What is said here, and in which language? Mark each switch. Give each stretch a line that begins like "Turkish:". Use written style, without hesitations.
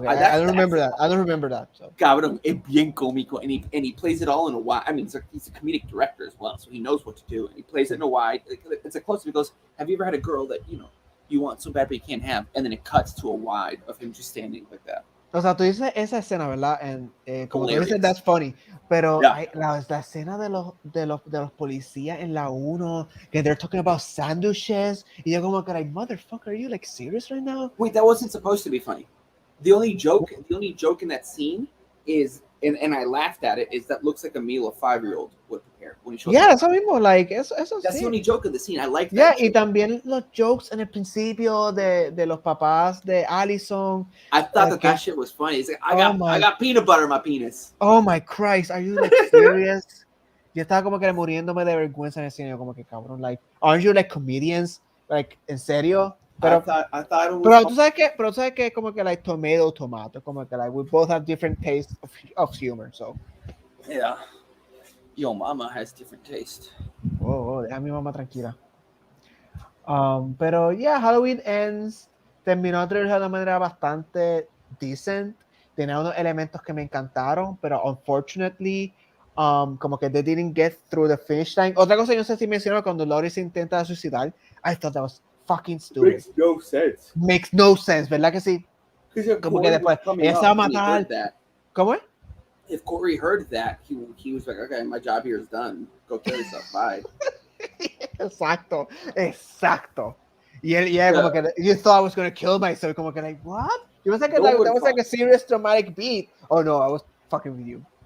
English: okay, I don't remember that. I don't remember that. So.
Spanish: Cabrón, es bien cómico,
English: and he plays it all in a wide. I mean, he's a comedic director as well, so he knows what to do. And he plays it in a wide. It's a close-up. He goes, "Have you ever had a girl that you want so bad but you can't have?" And then it cuts to a wide of him just standing like that.
Spanish: O sea, tú dices esa escena, ¿verdad? Como tú dices,
English: that's funny.
Spanish: Pero la escena de los policías en la 1, que
English: they're talking about sandwiches,
Spanish: y yo como que, like,
English: motherfucker, are you like serious right now? Wait, that wasn't supposed to be funny. The only joke in that scene is, and I laughed at it, is that looks like a meal a 5-year-old would prepare when he shows up.
Spanish: Eso mismo, like, eso
English: That's the only joke of the scene. I like that.
Spanish: Yeah, y también los jokes en el principio de los papás de Allison.
English: I thought that shit was funny. It's like, I got peanut butter in my penis. Oh my Christ, are you like serious?
Spanish: Yo estaba como que muriéndome de vergüenza en el cine, como que cabrón, like,
English: aren't you like comedians?
Spanish: Like, ¿en serio? Pero,
English: I thought it was
Spanish: pero tú sabes que como que like tomato, como que like
English: we both have different tastes of humor,
Spanish: so.
English: Yeah. Yo, mama has different taste.
Spanish: Oh, deja a mi mamá tranquila. Pero yeah, Halloween Ends terminó la trilogía de una manera bastante
English: decent.
Spanish: Tenía unos elementos que me encantaron, pero unfortunately, como que
English: they didn't get through the finish line.
Spanish: Otra cosa, yo no sé si mencionó cuando Laurie se intenta suicidar.
English: I thought that was fucking stupid. Makes no sense.
Spanish: Makes no sense, ¿verdad que sí? Como que después ella se va a matar. ¿Cómo es?
English: If Corey heard that, he was like, okay, my job here is done. Go kill yourself. Bye.
Spanish: Exacto. Y él como que,
English: you thought I was going to kill myself.
Spanish: Como que, like, what?
English: You was like, that was like a serious dramatic beat. Oh no, I was fucking with you.